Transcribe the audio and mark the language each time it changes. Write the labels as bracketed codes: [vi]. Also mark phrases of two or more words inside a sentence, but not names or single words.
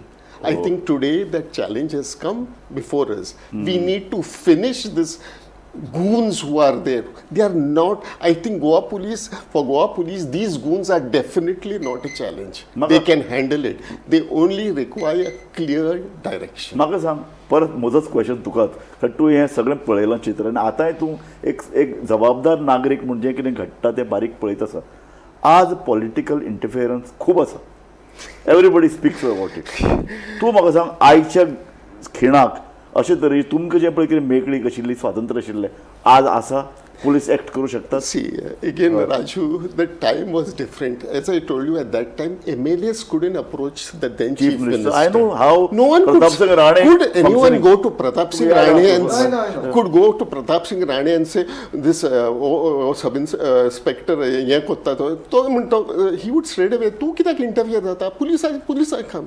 [en] I think today that challenge has come before us. We need to finish this goons who are there. They are not, I think for Goa police, these goons are definitely not a challenge. They can handle it. They only require clear direction. [kok] म्हाका सांग परत म्हजोच क्वेश्चन तुकाच कारण तूं हें सगळें पळयलां चित्र आनी आतांय तूं एक जबाबदार नागरीक म्हणजे जें कितें घडटा तें बारीक पळयत आसा. आज [en] political interference [kok] खूब आसा. [en] Everybody speaks about it. [kok] तूं म्हाका सांग आयच्या खिणाक अशे तरेन तुमकां जें पळय कितें मेकळीक आशिल्ली स्वातंत्र्य आशिल्लें आज आसा [en] police act [kok] करू शकतात. [en] See, again, Raju, the time was different. As I told you, at that time, MLAs couldn't approach the then Chief Minister. I know how. No one could anyone go to Pratap Singh Rane and could go to Pratap Singh Rane and say, this sub-inspector, he would straight away, [kok] tu kitak interview data, [en] police come.